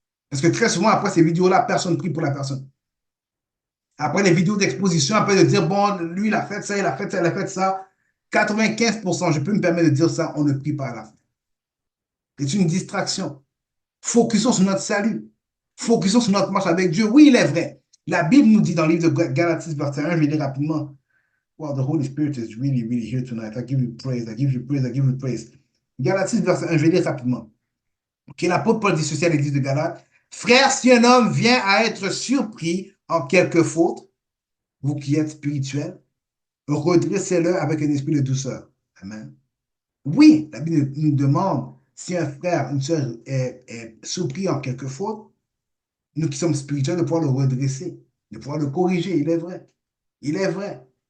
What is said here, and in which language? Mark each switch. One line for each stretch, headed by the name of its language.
French: Parce que très souvent, après ces vidéos-là, personne ne prie pour la personne. Après les vidéos d'exposition, après de dire, bon, lui, il a fait ça, il a fait ça, il a fait ça. 95%, je peux me permettre de dire ça, on ne prie pas à la fin. C'est une distraction. Focusons sur notre salut. Focusons sur notre marche avec Dieu. Oui, il est vrai. La Bible nous dit dans le livre de Galatie, verset 1, je vais lire rapidement.
English: Wow, the Holy Spirit is really, really here tonight. I give you praise, I give you praise, I give you praise.
French: Galatie, verset 1, je vais lire rapidement. Ok, l'apôtre Paul dit ceci à l'église de Galate. Frère, si un homme vient à être surpris en quelque faute, vous qui êtes spirituels, redressez-le avec un esprit de douceur. Amen. Oui, la Bible nous demande si un frère, une sœur est surpris en quelque faute, nous qui sommes spirituels, de pouvoir le redresser, de pouvoir le corriger. Il est vrai. Il est vrai.